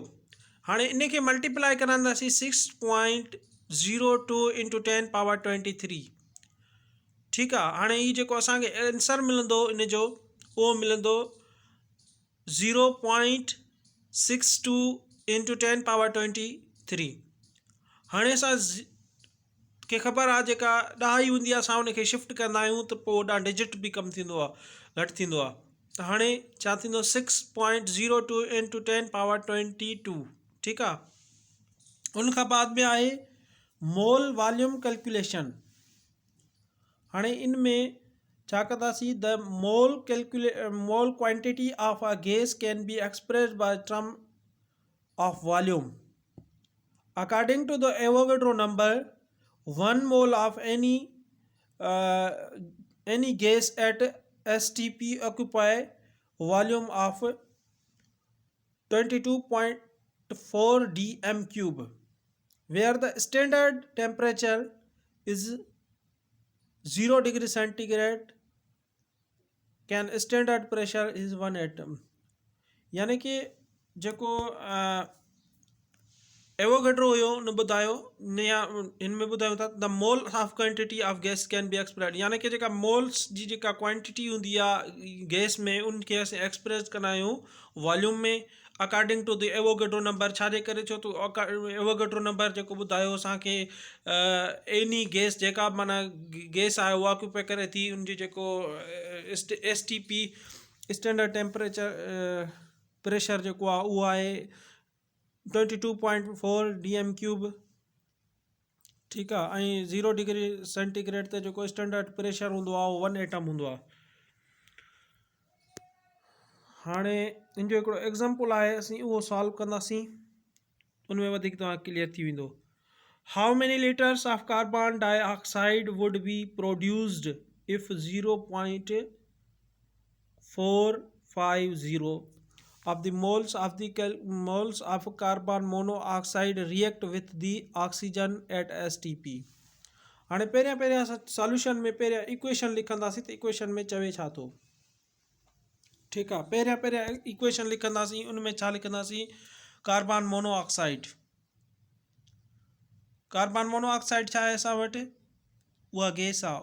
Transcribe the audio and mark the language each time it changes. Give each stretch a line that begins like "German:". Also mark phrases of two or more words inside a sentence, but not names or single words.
Sindhi: हाणे इन खे मल्टीप्लाई कराईंदासीं 6.02
English: into 10 power 23
Sindhi: ठीक आहे। हाणे ही जेको असांखे आंसर मिलंदो इन जो उहो मिलंदो 0.62
English: into 10 power 23।
Sindhi: हाणे असां खे ख़बर आहे जेका ॾहाई हूंदी आहे असां उनखे शिफ्ट कंदा आहियूं त पोइ ओॾा डिजिट बि कमु थींदो आहे घटि थींदो आहे त हाणे छा थींदो 6.02
English: into 10 power 22
Sindhi: ठीकु आहे। उन खां बाद में आहे
English: mole volume calculation.
Sindhi: हाणे इन में छा कंदासीं
English: the mole quantity of a gas can be expressed by term of volume according to the Avogadro number 1 mole of any gas at STP occupy volume of 22.4 dm cube where the standard temperature is 0 degree centigrade can standard pressure is 1 atm।
Sindhi: यानी कि जेको एवोगेड्रो हुयो उन ॿुधायो हिन में ॿुधायूं था
English: the mole of quantity of gas can be express
Sindhi: यानी कि जेका मोल्स जी जेका क्वांटिटी हूंदी आहे गैस में उनखे असीं एक्सप्रेस कंदा आहियूं वॉल्यूम में
English: according to the Avogadro number.
Sindhi: छाजे करे छो तो एवोगेड्रो नंबर जेको ॿुधायो असांखे
English: any gas
Sindhi: जेका माना गैस आहे उहा ऑक्यूपाई करे थी उनजी जेको STP
English: standard temperature pressure
Sindhi: जेको आहे उहो आहे 22.4
English: dm cube
Sindhi: ठीकु आहे ऐं 0
English: degree centigrade
Sindhi: ते जेको
English: standard pressure
Sindhi: हूंदो आहे उहो 1 एटम हूंदो आहे। हाणे इन जो हिकिड़ो एग्ज़ाम्पल आहे असीं उहो सॉल्व कंदासीं उन में वधीक तव्हां क्लियर थी वेंदो।
English: how many liters of carbon dioxide would be produced if 0.450 of the moles of carbon monoxide react with the oxygen at STP।
Sindhi: हाणे पहिरियां सॉल्यूशन में पहिरियां इक्वेशन लिखंदासीं त इक्वेशन में चवे छा थो ठीकु आहे। पहिरियां इक्वेशन लिखंदासीं, उन में छा लिखंदासीं,
English: carbon monoxide. carbon monoxide
Sindhi: छा आहे असां वटि, उहा गैस आहे।